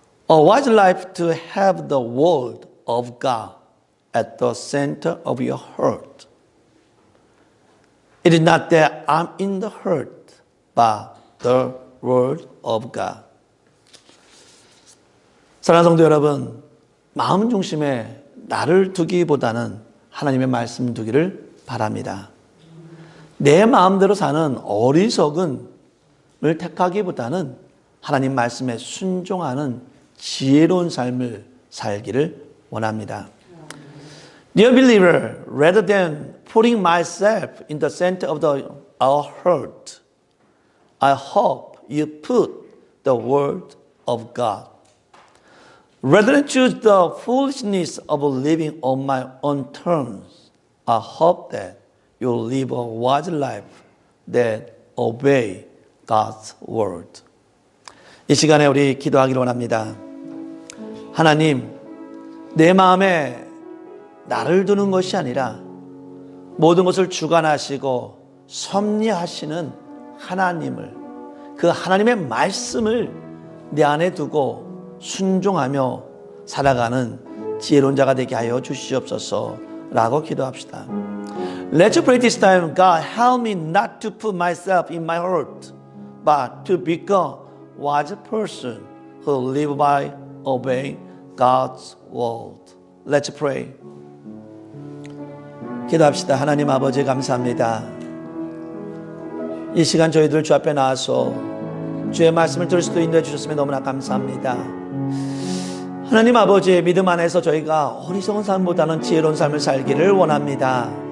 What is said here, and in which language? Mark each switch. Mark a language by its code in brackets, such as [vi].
[en] A wise life to have the word of God at the center of your heart. It is not that I'm in the heart, but the word of God. [ko] 사랑하는 성도 여러분, 마음 중심에 나를 두기보다는 하나님의 말씀 두기를 바랍니다. 내 마음대로 사는 어리석은을 택하기보다는 하나님 말씀에 순종하는 지혜로운 삶을 살기를 원합니다. [en] Dear believer, rather than putting myself in the center of our heart, I hope you put the word of God. Rather than choose the foolishness of living on my own terms, I hope that you'll live a wise life that obey God's word. [ko] 이 시간에 우리 기도하기를 원합니다. 하나님, 내 마음에 나를 두는 것이 아니라 모든 것을 주관하시고 섭리하시는 하나님을, 그 하나님의 말씀을 내 안에 두고 순종하며 살아가는 지혜로운 자가 되게 하여 주시옵소서라고 기도합시다. [en] Let's pray this time. God, help me not to put myself in my heart, but to become a wise person who live by obeying God's word. Let's pray. [ko] 기도합시다. 하나님 아버지 감사합니다. 이 시간 저희들 주 앞에 나와서 주의 말씀을 들을 수도 인도해 주셨으면 너무나 감사합니다. 하나님 아버지의 믿음 안에서 저희가 어리석은 삶보다는 지혜로운 삶을 살기를 원합니다.